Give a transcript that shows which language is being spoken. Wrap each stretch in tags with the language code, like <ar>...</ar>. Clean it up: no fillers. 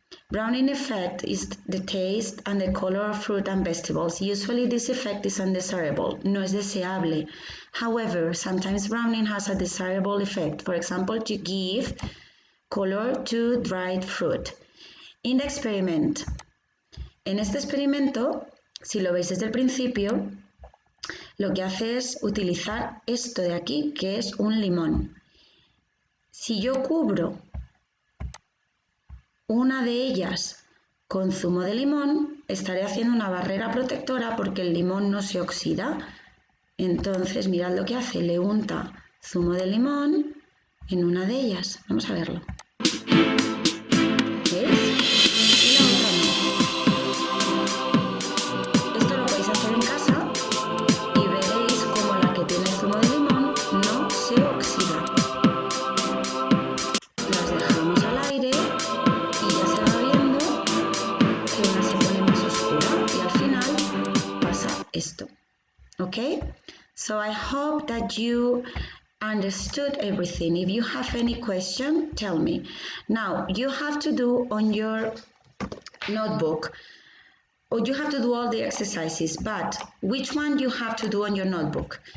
<en>Browning effect is the taste and the color of fruit and vegetables. Usually this effect is undesirable,</en> <es>no es deseable.</es> <en>However, sometimes browning has a desirable effect, for example, to give color to dried fruit. In the experiment,</en> <es>en este experimento, si lo veis desde el principio, lo que hace es utilizar esto de aquí, que es un limón. Si yo cubro una de ellas Con zumo de limón estaré haciendo una barrera protectora porque el limón no se oxida. Entonces, mirad lo que hace, le unta zumo de limón en una de ellas. Vamos a verlo. ¿Veis? Y la otra no. Esto lo podéis hacer en casa y veréis como la que tiene zumo de limón no se oxida. Las dejamos al aire y ya se va viendo que una se pone más oscura y al final pasa esto.</es> <en>Okay? So I hope that you understood everything. If you have any question, tell me. Now, you have to do on your notebook, or you have to do all the exercises, but which one you have to do on your notebook?</en>